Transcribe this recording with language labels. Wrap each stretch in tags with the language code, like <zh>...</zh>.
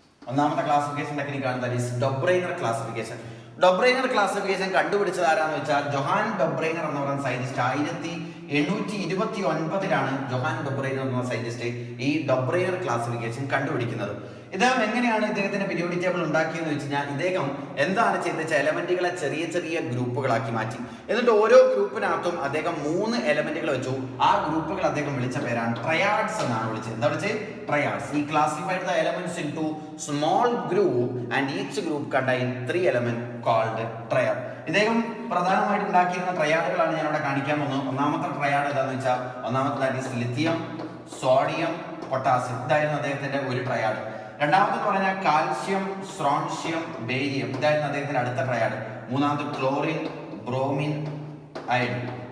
<ml>ഒന്നാമത്തെ classification ടെക്നിക്കാണ് that is ഡൊബ്രൈനർ classification. ഡൊബ്രൈനർ classification കണ്ടുപിടിച്ചത് ആരാന്ന് വെച്ചാൽ ജൊഹാൻ ഡൊബ്രൈനർ എന്ന് പറയുന്ന സയന്റിസ്റ്റ് 1829 ജൊഹാൻ ഡൊബ്രൈനർ എന്ന സയന്റിസ്റ്റ് ഈ ഡൊബ്രൈനർ ക്ലാസിഫിക്കേഷൻ കണ്ടുപിടിക്കുന്നത്. ഇദ്ദേഹം എങ്ങനെയാണ് ഇദ്ദേഹത്തിന്റെ പീരിയോഡിക് ടേബിൾ ഉണ്ടാക്കിയെന്ന് വെച്ച് കഴിഞ്ഞാൽ ഇദ്ദേഹം എന്താണ് ചെയ്തത്? എലമെന്റുകളെ ചെറിയ ചെറിയ ഗ്രൂപ്പുകളാക്കി മാറ്റി. എന്നിട്ട് ഓരോ ഗ്രൂപ്പിനകത്തും അദ്ദേഹം 3 എലമെന്റുകൾ വെച്ചു. ആ ഗ്രൂപ്പുകൾ അദ്ദേഹം വിളിച്ച പേരാണ് ട്രയാഡ്സ് എന്നാണ് വിളിച്ചത്. എന്താ വിളിച്ചത്? Triads.</ml> <en>He classified the elements into small group and each group contained 3 elements called triad.</en> <ml>ഇദ്ദേഹം പ്രധാനമായിട്ട് ഉണ്ടാക്കിയിരുന്ന ട്രയാഡുകളാണ് ഞാൻ ഇവിടെ കാണിക്കാൻ പോകുന്നത്. ഒന്നാമത്തെ ട്രയാഡ് ഏതാന്ന് വെച്ചാൽ ഒന്നാമത്തെ that is lithium, sodium, potassium. ഇതായിരുന്നു അദ്ദേഹത്തിന്റെ ഒരു ട്രയാഡ്. രണ്ടാമത്തെ പറഞ്ഞാൽ കാൽഷ്യം, സ്ട്രോൺഷ്യം, ബേരിയം. ഇതായിരുന്നു അദ്ദേഹത്തിന്റെ അടുത്ത ട്രയാഡ്. മൂന്നാമത്തെ ക്ലോറിൻ, ബ്രോമിൻ, അയഡിൻ.</ml>